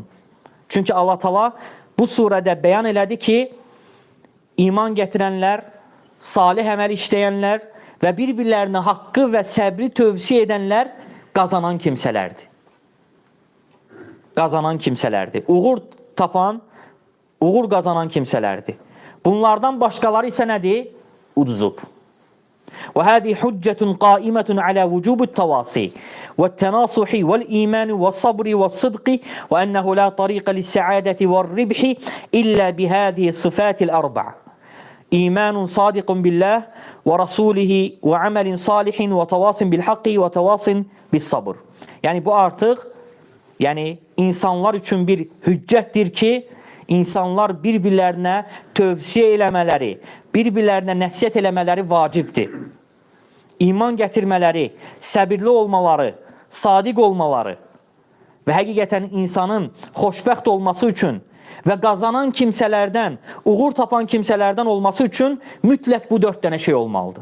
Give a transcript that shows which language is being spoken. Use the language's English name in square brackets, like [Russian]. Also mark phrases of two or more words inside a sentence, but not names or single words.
[Azerbaijani] Çünki Allah Taala bu surədə bəyan elədi ki, iman gətirənlər, salih əməl işləyənlər və bir-birlərinə haqqı və səbri tövsiyə edənlər qazanan kimsələrdir. Qazanan kimsələrdir. Uğur tapan, uğur qazanan kimsələrdir. Bunlardan başqaları isə nədir? Uduzub. [Arabic] وهذه حجة قائمة على وجوب التواصي والتناصح والإيمان والصبر والصدق وأنه لا طريق للسعادة والربح إلا بهذه الصفات الأربع إيمان صادق بالله ورسوله وعمل صالح وتواص بالحق وتواص بالصبر. [Azerbaijani] Yani bu artıq insanlar üçün bir hüccətdir ki, insanlar bir-birlərinə tövsiyə eləmələri, bir-birlərinə nəsiyyət eləmələri vacibdir. İman gətirmələri, səbirli olmaları, sadiq olmaları və həqiqətən insanın xoşbəxt olması üçün və qazanan kimsələrdən, uğur tapan kimsələrdən olması üçün mütləq bu 4 dənə şey olmalıdır.